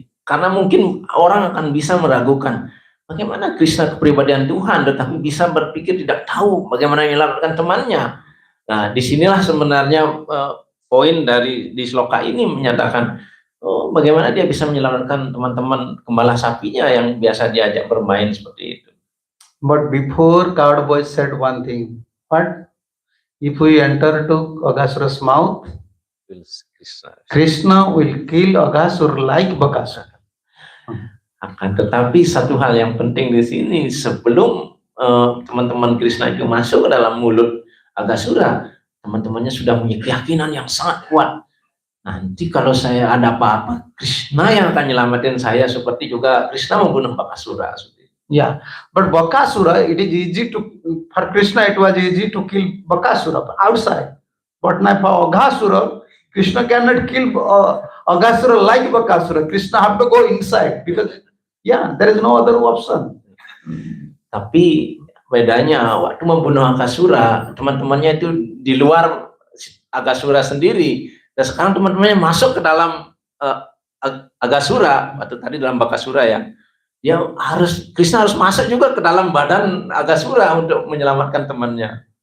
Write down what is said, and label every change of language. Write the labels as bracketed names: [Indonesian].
[Indonesian] Karena mungkin orang akan bisa meragukan bagaimana Krishna kepribadian Tuhan, tetapi bisa berpikir tidak tahu bagaimana menyelamatkan temannya. Nah, disinilah sebenarnya poin dari di sloka ini menyatakan bagaimana dia bisa menyelamatkan teman-teman gembala sapinya yang biasa diajak bermain seperti itu. [English] But before, coward boys said one thing. What? If we enter to Aghasura's mouth, Krishna will kill Aghasur like Bakasura. [Indonesian] Akan tetapi satu hal yang penting di sini, sebelum teman-teman Krishna itu masuk ke dalam mulut Aghasura, teman-temannya sudah punya keyakinan yang sangat kuat. Nanti kalau saya ada apa-apa, Krishna yang akan nyelamatin saya, seperti juga Krishna membunuh Bakasura. [English] Yeah, but Bakasura, it is easy to, for Krishna it was easy to kill Bakasura outside. But now for Aghasura, Krishna cannot kill Aghasura like Bakasura. Krishna have to go inside because yeah, there is no other option. [Indonesian] Tapi bedanya waktu membunuh Aghasura, teman-temannya itu di luar Aghasura sendiri, dan sekarang teman-temannya masuk ke dalam Aghasura, atau tadi dalam Bakasura ya. Dia Krishna harus masuk juga ke dalam badan Aghasura untuk menyelamatkan temannya.